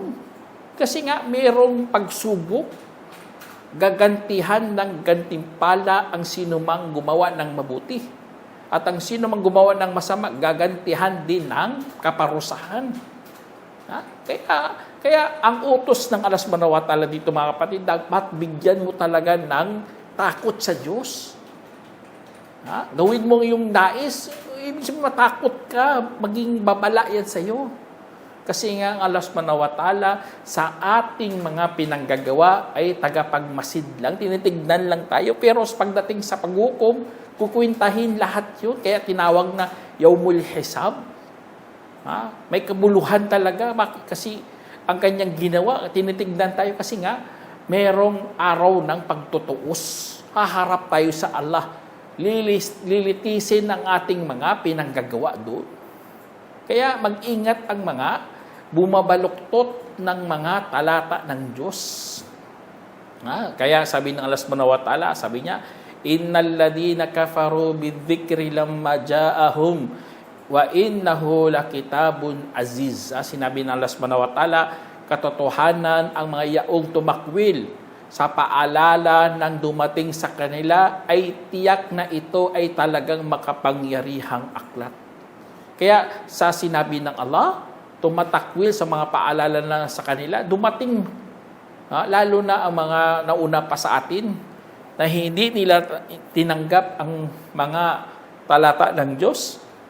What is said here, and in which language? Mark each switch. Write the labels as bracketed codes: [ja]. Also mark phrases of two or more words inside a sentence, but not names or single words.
[tl] Kasi nga, mayroong pagsubok, gagantihan ng gantimpala ang sinumang gumawa ng mabuti. At ang sinumang gumawa ng masama, gagantihan din ng kaparusahan. Kaya ang utos ng [ar] الله سبحانه وتعالى [tl] dito mga kapatid, dapat bigyan mo talaga ng takot sa Diyos. Gawin mo yung nais, ibig sabihin matakot ka, maging babala yan sa iyo. Kasi nga ang [ar] الله سبحانه وتعالى [tl] sa ating mga pinanggagawa ay tagapagmasid lang, tinitignan lang tayo. Pero pagdating sa paghukom, kukwintahin lahat yun. Kaya tinawag na [ar] يوم الحساب. [tl] May kabuluhan talaga. Kasi ang kanyang ginawa, tinitignan tayo kasi nga merong araw ng pagtutuos. Haharap tayo sa Allah. Lilitisin ang ating mga pinanggagawa doon. Kaya mag-ingat ang mga bumabaluktot ng mga talata ng Diyos. Kaya sabi ng [ar] الله سبحانه وتعالى, [tl] sabi niya, [ar] إن الذين كفروا بالذكر لما جاءهم وإنه لكتاب عزيز. [tl] Sinabi ng [ar] الله سبحانه وتعالى, [tl] katotohanan ang mga yaong tumakwil sa paalala ng dumating sa kanila ay tiyak na ito ay talagang makapangyarihang aklat. Kaya sa sinabi ng Allah, tumatakwil sa mga paalala na sa kanila, dumating, lalo na ang mga nauna pa sa atin, na hindi nila tinanggap ang mga talata ng Diyos.